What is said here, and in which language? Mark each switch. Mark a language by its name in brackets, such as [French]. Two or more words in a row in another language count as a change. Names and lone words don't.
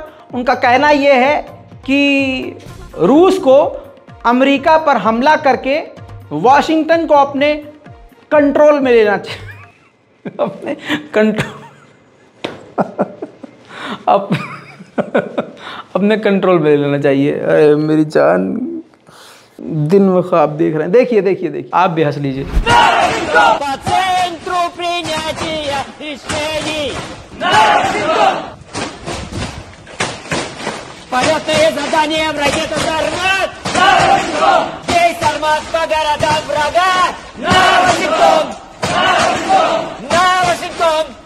[Hindi] उनका कहना यह है कि रूस को अमेरिका पर हमला करके वाशिंगटन को अपने कंट्रोल में लेना चाहिए। अपने कंट्रोल अपने कंट्रोल में लेना चाहिए। अरे मेरी जान, दिन में ख्वाब देख रहे हैं। देखिए देखिए देखिए, आप भी हंस लीजिए। [Russian] Полетные задания в ракету «Сармат». Здесь «Сармат» по городам врага. На Вашингтон! На Вашингтон!